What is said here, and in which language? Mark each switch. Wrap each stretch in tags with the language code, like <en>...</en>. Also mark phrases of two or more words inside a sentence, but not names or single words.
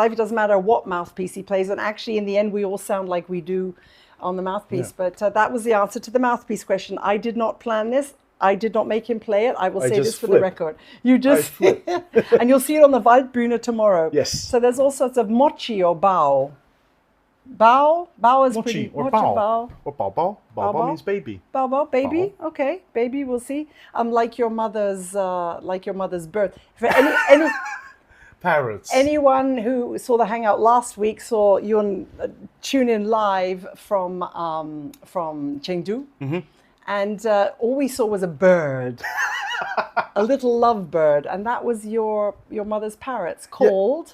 <en>It doesn't matter what mouthpiece he plays. And actually, in the end, we all sound like we do on the mouthpiece. Yeah. But that was the answer to the mouthpiece question. I did not plan this. I did not make him play it. I will say just this for the flip. record. You just, and you'll see it on the Waldbühne tomorrow. Yes. So there's all sorts of mochi or bao. Bao is Mochi pretty. or mochi, bao. Or</en> <zh>宝宝. 宝宝</zh> <en>bao. means baby. Bao, baby. Okay, baby. We'll see. Like your mother's birth. For any Parrots. anyone who saw the hangout last week saw you tune in live from Chengdu, and all we saw was a bird, a little lovebird, and that was your mother's parrots called</en>